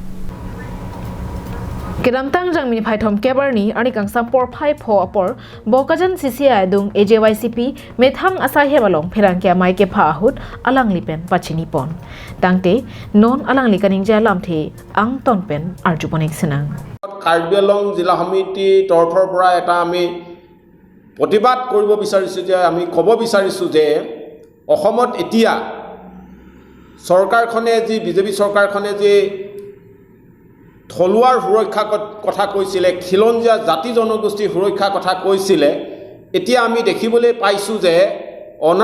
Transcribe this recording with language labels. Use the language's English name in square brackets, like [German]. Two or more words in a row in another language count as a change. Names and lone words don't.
[Karbi] Kedamtang jang mi phaithom kebarni ani kangsam por phai pho apor bokajan CCI dung AJYCP methang asahe balong pherangke amai ke phahut alang lipen pachini pon tangte non alang likaning jalam the ang ton pen arjuponik sinang [Assamese] কাৰ্বিআংলং জিলা সমিতি তৰফৰ পৰা এটা আমি প্ৰতিবাদ কৰিব বিচাৰিছোঁ যে আমি ক'ব বিচাৰিছোঁ যে অসমত এতিয়া চৰকাৰখনে যি বিজেপি চৰকাৰখনে যি থলুৱাৰ সুৰক্ষা কথা কৈছিলে খিলঞ্জীয়া জাতি জনগোষ্ঠীৰ সুৰক্ষা কথা কৈছিলে এতিয়া আমি দেখিবলৈ পাইছোঁ যে অনা